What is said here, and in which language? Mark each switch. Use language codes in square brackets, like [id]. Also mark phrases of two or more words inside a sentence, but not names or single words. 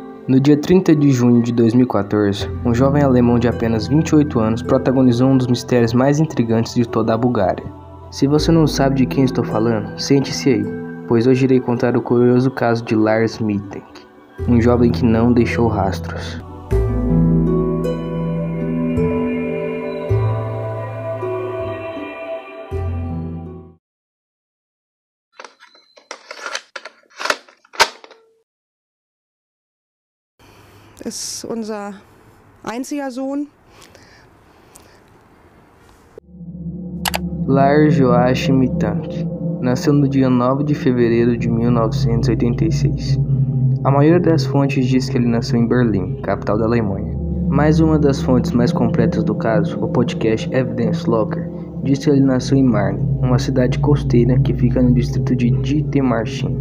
[pt] No dia 30 de junho de 2014, um jovem alemão de apenas 28 anos protagonizou um dos mistérios mais intrigantes de toda a Bulgária. Se você não sabe de quem estou falando, sente-se aí, pois hoje irei contar o curioso caso de Lars Mittank, um jovem que não deixou rastros. [de] Ist unser einziger Sohn. [pt] Lars Joachim Mittank nasceu no dia 9 de fevereiro de 1986. A maioria das fontes diz que ele nasceu em Berlim, capital da Alemanha. Mas uma das fontes mais completas do caso, o podcast Evidence Locker, diz que ele nasceu em Marne, uma cidade costeira que fica no distrito de Dithmarschen.